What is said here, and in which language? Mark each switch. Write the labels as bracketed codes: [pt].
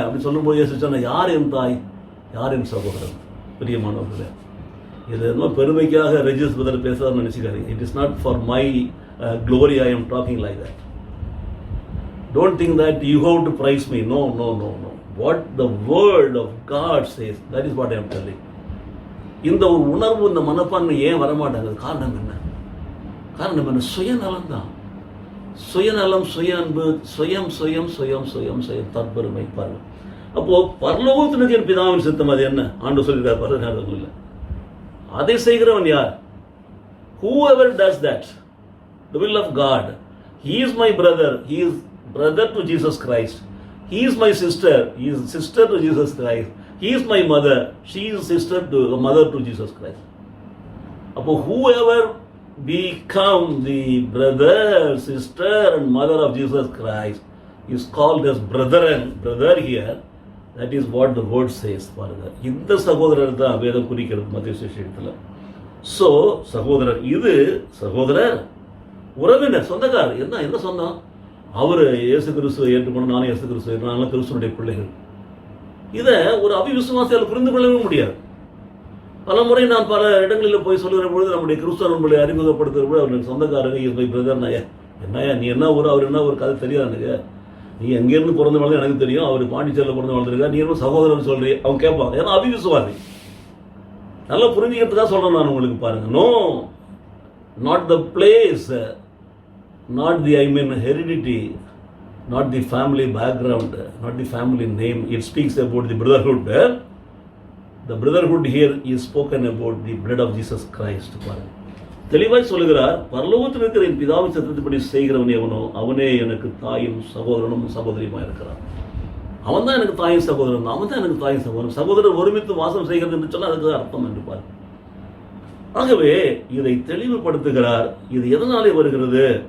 [ta] அப்படி சொல்லும்போது இயேசு சொன்ன, யார் என் தாய், யார் என் சகோதரன்? பிரியமானவர்களே, இது என்ன பெருமைக்காக ரெஜிஸ் பிரதர் பேசுறாருன்னு நினைச்சுக்காதீங்க. [en] It is not for my glory I am talking like that. Don't think that you have to praise me. No. What the word of God says, that is what I am telling. [ta] இந்த ஒரு உணர்வு, இந்த மனப்பான்மை ஏன் வரமாட்டாங்க? காரணம் என்ன? சுயநலம் தான். சுயநலம், சுய அன்பு, சுயம் தற்பெருமை. பாருங்க, அப்போ பரலோகத்தினுக்கு என் பிதாவின் சித்தம் அது என்ன? ஆண்டு சொல்லிருக்கார் பரலோகத்தில். அதை செய்கிறவன் யார்? [en] Whoever does that, the will of God. He is my brother. He is brother to Jesus Christ. He is my sister. He is sister to Jesus Christ. He is my mother. She is mother to Jesus Christ. [ta] அப்போ [en] whoever become the brother, sister and mother of Jesus Christ is called as brother here. That is what the word says. [ta] பாருங்க, இந்த சகோதரர் தான் வேதம் குறிக்கிறது மத்திய சுவிசேஷத்தில். So சகோதரர், இது சகோதரர், உறவினர், சொந்தக்காரர். என்ன சொந்தம்? அவர் இயேசு கிறிஸ்துவை ஏற்றுக்கொண்டு, நானும் இயேசு கிறிஸ்துவை, நானும் கிறிஸ்துவனுடைய பிள்ளைகள். இதை ஒரு அவிவிசுவாசியால் புரிந்து கொள்ளவே முடியாது. பல முறை நான் பல இடங்களில் போய் சொல்லுகிற பொழுது நம்முடைய கிறிஸ்துவ நண்பர்களை அறிமுகப்படுத்துகிற பொழுது அவர் சொந்தக்காரங்க, [en] Is my brother. [ta] என்னையா நீ என்ன ஊர், அவர் என்ன ஒரு கதை தெரியாது எனக்கு. நீ எங்கேருந்து பிறந்த வளர்ந்து எனக்கு தெரியும், அவர் பாண்டிச்சேரியில் பிறந்து வளர்ந்துருக்கா, நீ என்ன சகோதரன் சொல்றீ, அவங்க கேட்பாங்க. ஏன்னா அவிவிசுவாசி. நல்லா புரிஞ்சுக்கிறதுக்காக சொல்றேன் நான் உங்களுக்கு. பாருங்க, [en] No, not the place, not the heredity, not the family background, not the family name. It speaks about the brotherhood. The brotherhood here is spoken about the blood of Jesus Christ. [ta] தெளிவாய் சொல்லுகிறார், பரலோகத்தில் இருக்கிற என் பிதாவின் சத்தத்தின்படி செய்கிறவன் எவனோ அவனே எனக்கு தாயும் சகோதரனும் சகோதரியுமா இருக்கிறான். அவன் தான் எனக்கு தாயும் சகோதரன், அவன் தான் எனக்கு தாயும் சகோதரன். சகோதரர் ஒருமித்து வாசம் செய்கிறது என்று சொன்னால் அதுக்கு அர்த்தம் என்று பாரு. ஆகவே இதை தெளிவுபடுத்துகிறார். இது எதனாலே வருகிறது?